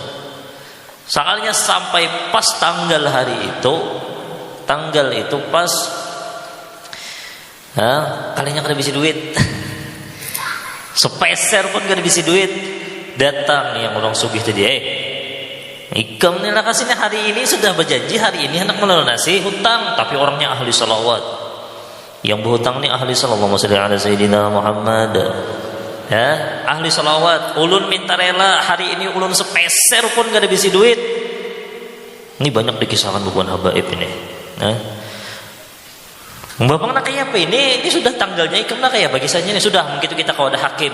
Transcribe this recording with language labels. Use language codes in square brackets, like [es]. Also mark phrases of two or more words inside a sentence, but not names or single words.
[bjn] Soalnya sampai pas tanggal hari itu, pas kalinya kada bisi duit. Sepeser pun kada bisi duit. Datang yang orang sugih tadi, ikam nih kasihnya hari ini sudah berjanji hari ini hendak melunasi hutang, tapi orangnya ahli salawat. Yang berhutang nih ahli salawat. [ar] اللهم صل على سيدنا محمد. [bjn] Ya, ahli salawat. Ulun minta rela hari ini ulun sepeser pun gak ada bisi duit. Ini banyak dikisahkan bukan habaib ini. Bapak nak kayak apa ini? Ini sudah tanggalnya ikam nak kayak bagi saja ini sudah begitu kita kau ada hakim.